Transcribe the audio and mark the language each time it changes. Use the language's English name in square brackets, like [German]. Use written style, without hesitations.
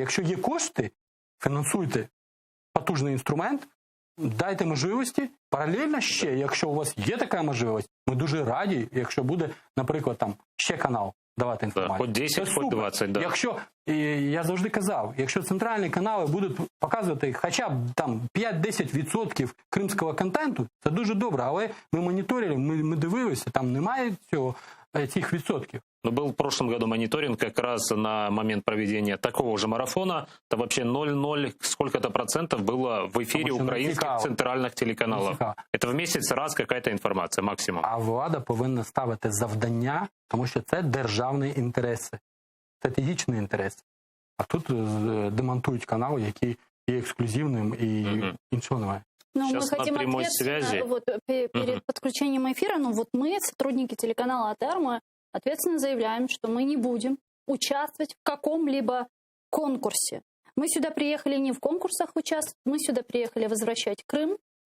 [Ukrainian] Якщо є кошти, фінансуйте потужний інструмент, дайте можливості, паралельно ще, якщо у вас є така можливість, ми дуже раді, якщо буде, наприклад, там ще канал давати інформацію. Хоч 10, хоч 20, да. Якщо, я завжди казав, якщо центральні канали будуть показувати хоча б там 5-10% кримського контенту, це дуже добре, але ми моніторили, ми дивилися, там немає цих відсотків. [Russian] Но был в прошлом году мониторинг как раз на момент проведения такого же марафона. Там вообще 0,0 сколько-то процентов было в эфире украинских центральных телеканалов. Это в месяц раз какая-то информация, максимум. [Ukrainian] А влада повинна ставити завдання, тому що це державні інтереси, стратегічні інтереси. А тут демонтують канал, який є ексклюзивним і іншого немає. [Russian] Ну, мы хотим ответ, вот, перед подключением эфира, ну вот мы, сотрудники телеканала АТР, мы ответственно заявляем, что мы не будем участвовать в каком-либо конкурсе. Мы сюда приехали не в конкурсах участвовать, мы сюда приехали возвращать Крым.